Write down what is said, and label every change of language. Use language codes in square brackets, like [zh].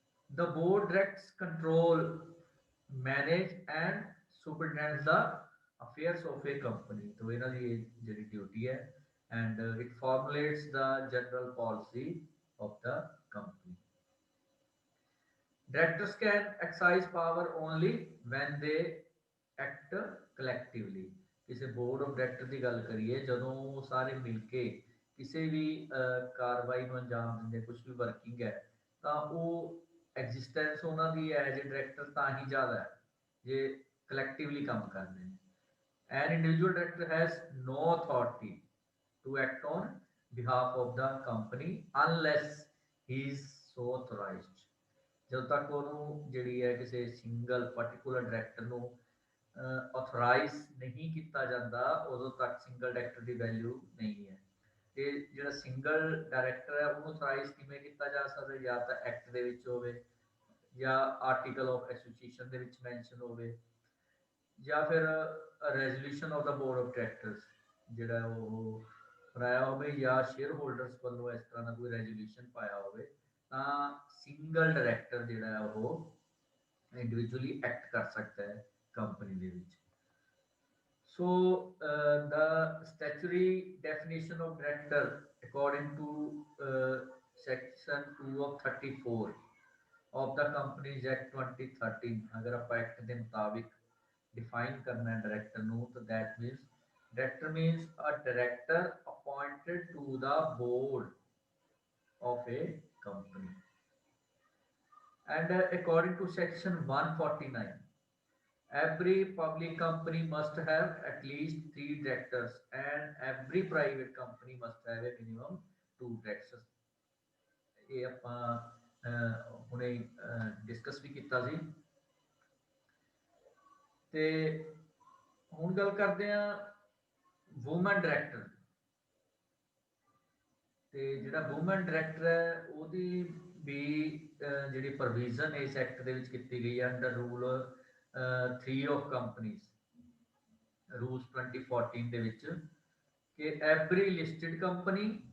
[en] The board directs, control, manage and superintends the affairs of a company। तो [pa] ਇਹਨਾਂ ਦੀ ਜਿਹੜੀ duty ਹੈ [en] and it formulates the general policy of the company। Directors can exercise power only when they act collectively। [pa] ਕਿਸੇ board of director ਦੀ ਗੱਲ ਕਰੀਏ, ਜਦੋਂ ਸਾਰੇ ਮਿਲ ਕੇ ਕਿਸੇ ਵੀ ਕਾਰਵਾਈ ਨੂੰ ਅੰਜਾਮ ਦਿੰਦੇ, ਕੁਝ ਵੀ ਵਰਕਿੰਗ ਹੈ, ਤਾਂ ਉਹ ਐਗਜ਼ਿਸਟੈਂਸ ਉਹਨਾਂ ਦੀ ਐਜ਼ ਏ ਡਾਇਰੈਕਟਰ ਤਾਂ ਹੀ ਜ਼ਿਆਦਾ ਹੈ ਜੇ ਕਲੈਕਟਿਵਲੀ ਕੰਮ ਕਰਦੇ ਨੇ। [en] An individual director has no authority to act on behalf of the company unless he is so authorized। [pa] ਜਦੋਂ ਤੱਕ ਉਹਨੂੰ ਜਿਹੜੀ ਹੈ ਕਿਸੇ ਸਿੰਗਲ ਪਾਰਟਿਕੂਲਰ ਡਾਇਰੈਕਟਰ ਨੂੰ ਆਥੋਰਾਈਜ਼ ਨਹੀਂ ਕੀਤਾ ਜਾਂਦਾ, ਉਦੋਂ ਤੱਕ ਸਿੰਗਲ ਡਾਇਰੈਕਟਰ ਦੀ ਵੈਲਿਊ ਨਹੀਂ ਹੈ। ਤੇ ਜਿਹੜਾ ਸਿੰਗਲ ਡਾਇਰੈਕਟਰ ਹੈ ਉਹਨੂੰ ਆਥੋਰਾਈਜ਼ ਕਿਵੇਂ ਕੀਤਾ ਜਾ ਸਕਦਾ? ਜਾਂ ਤਾਂ ਐਕਟ ਦੇ ਵਿੱਚ ਹੋਵੇ ਜਾਂ ਆਰਟੀਕਲ ਆਫ ਐਸੋਸੀਏਸ਼ਨ ਦੇ ਵਿੱਚ ਮੈਂਸ਼ਨ ਹੋਵੇ, ਜਾਂ ਫਿਰ resolution of ਦਾ board of directors ਜਿਹੜਾ ਉਹ ਬਣਾਇਆ ਹੋਵੇ, ਜਾਂ ਸ਼ੇਅਰ ਹੋਲਡਰਸ ਵੱਲੋਂ ਇਸ ਤਰ੍ਹਾਂ ਦਾ ਕੋਈ ਰੈਜ਼ੋਲੂਸ਼ਨ ਪਾਇਆ ਹੋਵੇ, ਤਾਂ ਸਿੰਗਲ ਡਾਇਰੈਕਟਰ ਜਿਹੜਾ ਉਹ ਇੰਡੀਵਿਜੂਅਲੀ ਐਕਟ ਕਰ ਸਕਦਾ ਹੈ ਕੰਪਨੀ ਦੇ ਵਿੱਚ। [en] So, the statutory definition of director, according to section 2 of 34 of the Companies Act 2013, [hi] अगर आप एक्ट के मुताबिक डिफाइन करना है डायरेक्टर नो, तो [en] that means director means a director appointed to the board of a company. And according to section 149, every public company must have at least three directors, and every private company must have a minimum two directors. [pa] ये ਆਪਾਂ ਹੁਣੇ discuss ਵੀ ਕੀਤਾ ਸੀ। ਤੇ ਹੁਣ ਗੱਲ ਕਰਦੇ ਆ woman director. ਤੇ ਜਿਹੜਾ ਵੂਮਨ ਡਾਇਰੈਕਟਰ ਹੈ ਉਹਦੀ ਵੀ ਜਿਹੜੀ ਪ੍ਰੋਵੀਜ਼ਨ ਇਸ ਐਕਟ ਦੇ ਵਿੱਚ ਕੀਤੀ ਗਈ ਹੈ under rule 3 of companies rules 2014 ਦੇ ਵਿੱਚ, ਕਿ ਐਵਰੀ ਲਿਸਟਡ ਕੰਪਨੀ